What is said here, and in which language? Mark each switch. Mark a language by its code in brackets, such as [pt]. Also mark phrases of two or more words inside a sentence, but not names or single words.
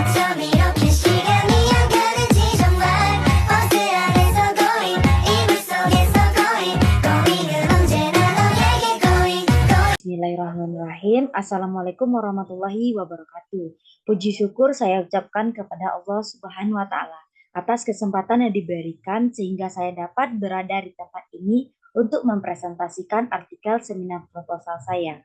[ko] 밤 이렇게 시간이 안 가는지 정말 버스 안에서 going 이불 속에서 going 은 언제나 너에게 going [ar] بسم الله الرحمن الرحيم. السلام عليكم ورحمة الله وبركاته. [id] Puji syukur saya ucapkan kepada Allah [ar] سبحانه وتعالى [id] atas kesempatan yang diberikan sehingga saya dapat berada di tempat ini untuk mempresentasikan artikel seminar proposal saya.